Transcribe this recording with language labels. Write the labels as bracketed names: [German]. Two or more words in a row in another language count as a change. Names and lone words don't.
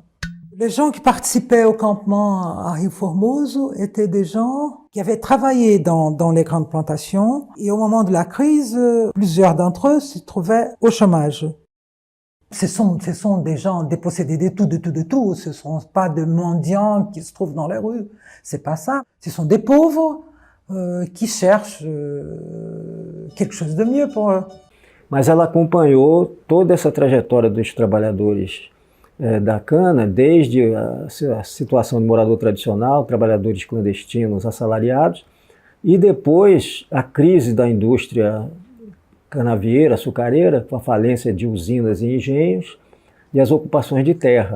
[French] Les gens qui participaient au campement à Rio Formoso étaient des gens qui avaient travaillé dans les grandes plantations et au moment de la crise, plusieurs d'entre eux se trouvaient au chômage. Ce sont des gens dépossédés de tout. Ce ne sont pas des mendiants qui se trouvent dans les rues. C'est pas ça. Ce sont des pauvres qui cherchent quelque chose de mieux pour eux. [Portuguese] Mas ela acompanhou toda essa trajetória dos trabalhadores da cana, desde a situação de morador tradicional, trabalhadores clandestinos, assalariados, e depois a crise da indústria canavieira, açucareira, com a falência de usinas e engenhos, e as ocupações de terra.